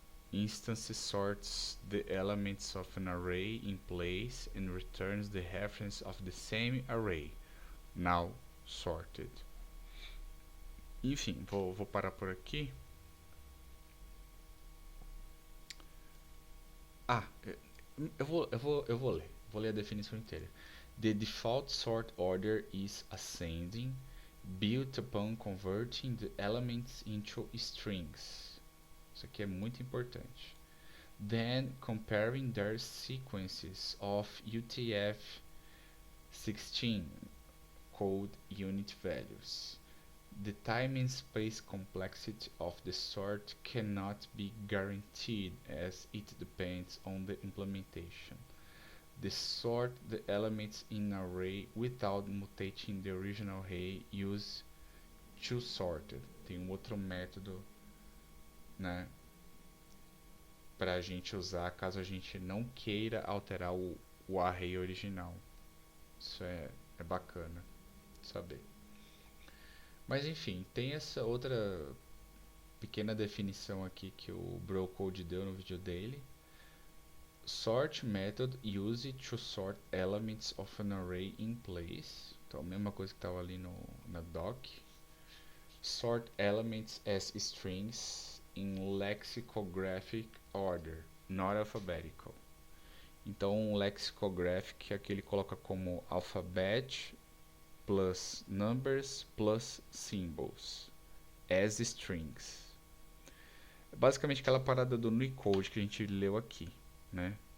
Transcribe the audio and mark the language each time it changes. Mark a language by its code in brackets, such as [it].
[en] Instance sorts the elements of an array in place and returns the reference of the same array, now sorted. [pt] Enfim, vou parar por aqui. Ah, eu vou ler. Vou ler a definição inteira. [en] The default sort order is ascending, built upon converting the elements into strings. [pt] Isso aqui é muito importante. [en] Then comparing their sequences of UTF-16 code unit values. The time and space complexity of the sort cannot be guaranteed as it depends on the implementation. The sort the elements in an array without mutating the original array use toSorted. [pt] Tem outro método, né, para a gente usar caso a gente não queira alterar o array original. Isso é bacana saber. Mas enfim, tem essa outra pequena definição aqui que o Brocode deu no vídeo dele. [en] Sort method used to sort elements of an array in place. [pt] Então a mesma coisa que estava ali na doc. Sort elements as strings in lexicographic order, not alphabetical. Então um lexicographic é aquele que coloca como [en] alphabet plus numbers plus symbols as strings. [pt] É basicamente aquela parada do Unicode que a gente leu aqui, né?